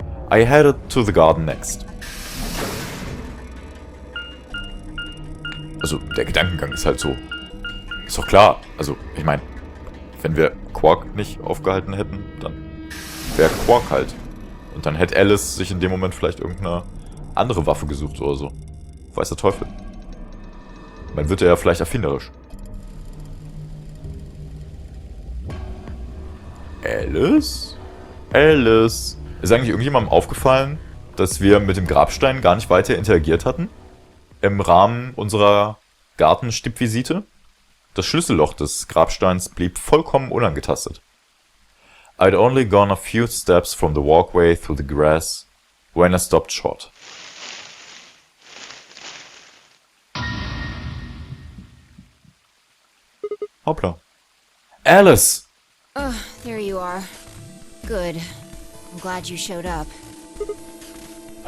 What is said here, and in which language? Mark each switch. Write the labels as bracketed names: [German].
[English] I headed to the garden next. [German] Also, der Gedankengang ist halt so. Ist doch klar. Also, ich meine, wenn wir Quark nicht aufgehalten hätten, dann wäre Quark halt. Und dann hätte Alice sich in dem Moment vielleicht irgendeine andere Waffe gesucht oder so. Weiß der Teufel. Dann wird er ja vielleicht erfinderisch. Alice? Alice? Ist eigentlich irgendjemandem aufgefallen, dass wir mit dem Grabstein gar nicht weiter interagiert hatten? Im Rahmen unserer Gartenstippvisite? Das Schlüsselloch des Grabsteins blieb vollkommen unangetastet. [English] I'd only gone a few steps from the walkway through the grass when I stopped short. [German] Hoppla. Alice! [English] Oh, there you are. Good. I'm glad you showed up. I